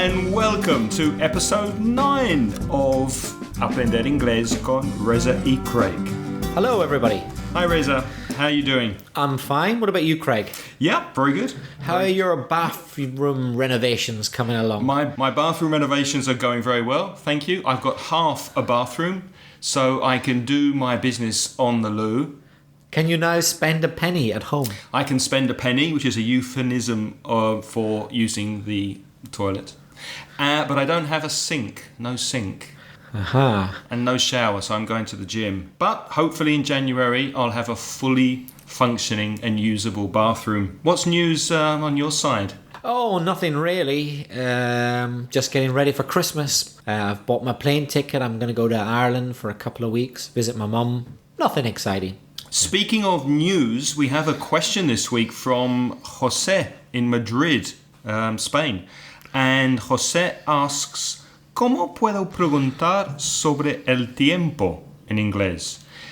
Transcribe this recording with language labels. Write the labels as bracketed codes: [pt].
[en] welcome to episode 9 of Aprender inglés con Reza y Craig. Hello, everybody. Hi, Reza. How are you doing? I'm fine. What about you, Craig? Yeah, very good. How are your bathroom renovations coming along? My bathroom renovations are going very well, thank you. I've got half a bathroom, so I can do my business on the loo. Can you now spend a penny at home? I can spend a penny, which is a euphemism for using the toilet. But I don't have a sink, no sink. Aha. And no shower, so I'm going to the gym. But hopefully in January I'll have a fully functioning and usable bathroom. What's news on your side? Oh, nothing really. Just getting ready for Christmas. I've bought my plane ticket. I'm going to go to Ireland for a couple of weeks, visit my mum. Nothing exciting. Speaking of news, we have a question this week from José in Madrid, Spain. And José asks, [es] ¿Cómo puedo preguntar sobre el tiempo en inglés?